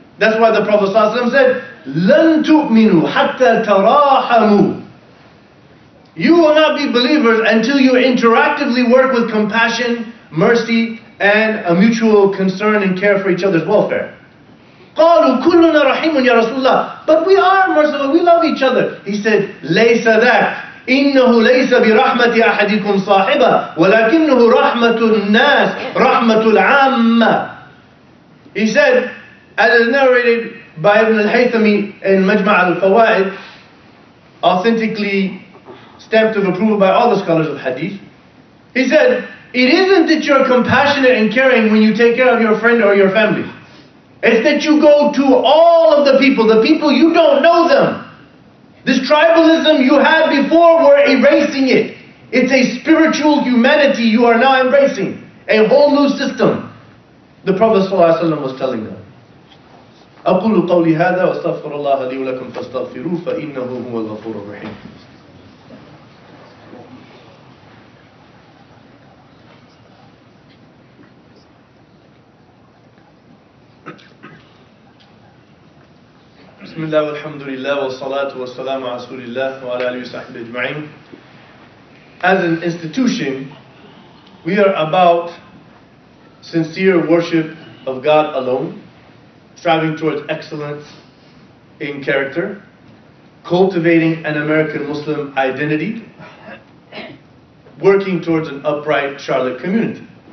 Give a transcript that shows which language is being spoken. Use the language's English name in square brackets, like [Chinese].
[English] That's why the Prophet ﷺ said, [Arabic] لَن تُؤْمِنُوا حَتَّى تَرَاحَمُوا. [English] You will not be believers until you interactively work with compassion, mercy, and a mutual concern and care for each other's welfare. [Arabic] قَالُوا كُلُّنَا رَحِيمٌ يَا رَسُولَ اللَّهِ. [English] But we are merciful, we love each other. He said, [Arabic] لَيْسَ ذَاكَ إنه ليس برحمة أحدكم صاحبة ولكنه رحمة الناس رحمة العامة. [English] He said, as is narrated by Ibn al-Haythami in Majma' al-Fawaid, authentically stamped of approval by all the scholars of hadith, he said, it isn't that you're compassionate and caring when you take care of your friend or your family. It's that you go to all of the people you don't know them. This tribalism you had before, we're erasing it. It's a spiritual humanity you are now embracing. A whole new system. The Prophet ﷺ was telling them. [Arabic] أقول قولي هذا وأستغفر الله لي ولكم فاستغفروه فإنه هو الغفور الرحيم. بسم الله والحمد لله والصلاة والسلام على رسول الله وعلى آله وصحبه أجمعين. [English] As an institution, we are about sincere worship of God alone, striving towards excellence in character, cultivating an American Muslim identity, working towards an upright Charlotte community.